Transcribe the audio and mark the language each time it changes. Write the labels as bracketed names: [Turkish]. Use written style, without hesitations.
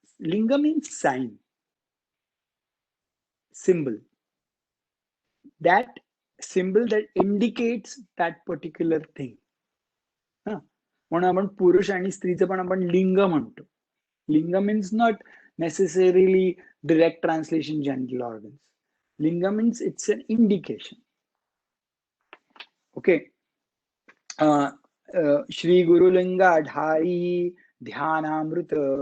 [English] Linga means sign, symbol. That symbol that indicates that particular thing. [Marathi] म्हणून आपण पुरुष आणि स्त्रीचं पण आपण लिंग म्हणतो. [English] लिंग means not necessarily direct translation genital organs. Linga means it's an indication. Okay. [Marathi] Shri गुरुलिंगा ढाळी ध्यानामृत.